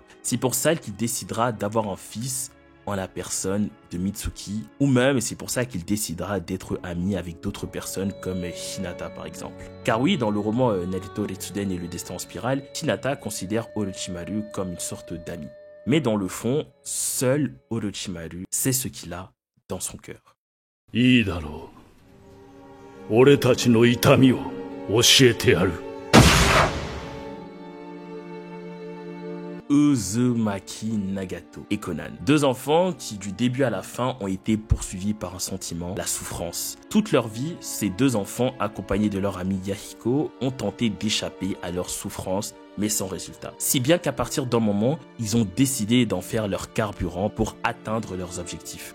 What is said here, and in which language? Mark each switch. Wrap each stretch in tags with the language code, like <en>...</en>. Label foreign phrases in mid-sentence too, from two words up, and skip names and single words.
<fr>C'est pour ça qu'il décidera d'avoir un fils en la personne de Mitsuki, ou même c'est pour ça qu'il décidera d'être ami avec d'autres personnes comme Hinata par exemple. Car oui, dans le roman Naruto Retsuden et le destin en spirale, Hinata considère Orochimaru comme une sorte d'ami. Mais dans le fond, seul Orochimaru sait ce qu'il a dans son cœur.</fr> <ja>いいだろう。俺たちの痛みを教えてやる。</ja> <fr>Uzumaki Nagato et Conan. Deux enfants qui du début à la fin ont été poursuivis par un sentiment, la souffrance. Toute leur vie, ces deux enfants, accompagnés de leur ami Yahiko, ont tenté d'échapper à leur souffrance, mais sans résultat. Si bien qu'à partir d'un moment, ils ont décidé d'en faire leur carburant pour atteindre leurs objectifs.</fr>